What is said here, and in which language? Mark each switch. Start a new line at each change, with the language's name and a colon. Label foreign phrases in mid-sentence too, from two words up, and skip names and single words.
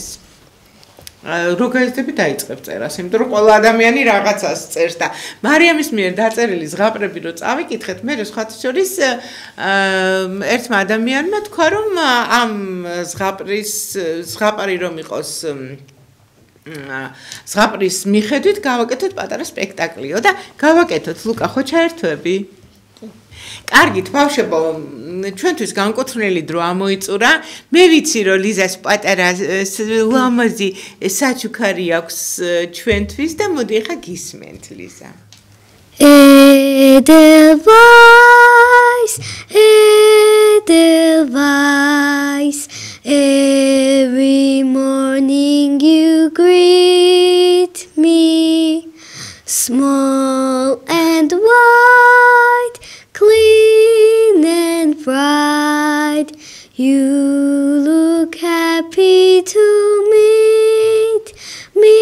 Georgian: როგაიზდები დაიწყებ წერას, იმიტომ რომ ყველა ადამიანი რაღაცას წერს და მარიამის მიერ დაწერილი ზღაპრები რო წავიკითხეთ, მე სხვათა შორის ერთმა ადამიანმა თქვა რომ ამ ზღაპარი რომ იყოს ზღაპრის მიხედვით გავაკეთოთ პატარა სპექტაკლიო და გავაკეთოთ. ლუკა, ხო ჩაერთვები? კარგით, ბავშვებო, ჩვენთვის განკუთვნილი დრო ამოიწურა. მე ვიცი, რომ ლიზას პატარა ლამაზი საჩუქარი აქვს ჩვენთვის და მოდი ახლა გისმენთ ლიზა.
English: Edelweiss, every morning you greet me, small and white, clean and bright, you look happy to meet me.